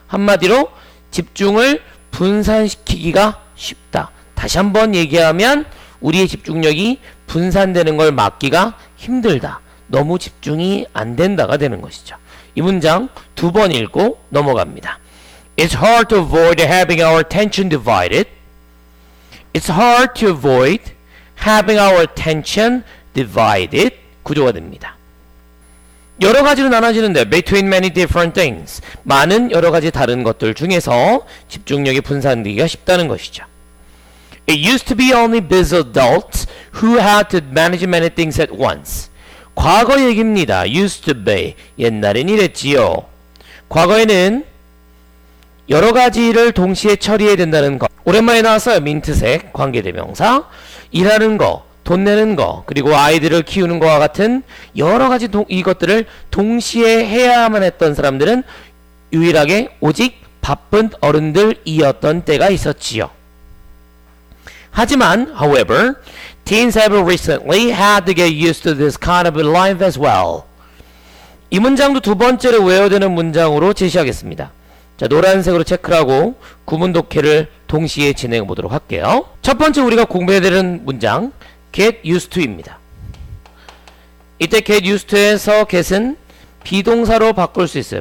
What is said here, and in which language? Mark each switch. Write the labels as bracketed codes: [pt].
[ko] 한마디로 집중을 분산시키기가 쉽다. 다시 한번 얘기하면 우리의 집중력이 분산되는 걸 막기가 힘들다. 너무 집중이 안 된다가 되는 것이죠. 이 문장 두 번 읽고 넘어갑니다. [en] It's hard to avoid having our attention divided. It's hard to avoid having our attention divided. [ko] 구조가 됩니다. 여러 가지로 나눠지는데 [en] between many different things. [ko] 많은 여러 가지 다른 것들 중에서 집중력이 분산되기가 쉽다는 것이죠. [en] It used to be only busy adults who had to manage many things at once. [ko] 과거 얘기입니다. used to be. 옛날엔 이랬지요. 과거에는 여러 가지를 동시에 처리해야 된다는 것. 오랜만에 나왔어요. 민트색 관계대명사. 일하는 거, 돈 내는 거, 그리고 아이들을 키우는 거와 같은 여러 가지 이것들을 동시에 해야만 했던 사람들은 유일하게 오직 바쁜 어른들이었던 때가 있었지요. 하지만, [en] however, teens have recently had to get used to this kind of life as well. [ko] 이 문장도 두 번째로 외워야 되는 문장으로 제시하겠습니다. 자, 노란색으로 체크를 하고 구문 독해를 동시에 진행해 보도록 할게요. 첫 번째 우리가 공부해야 되는 문장, get used to입니다. 이때 get used to에서 get은 비동사로 바꿀 수 있어요.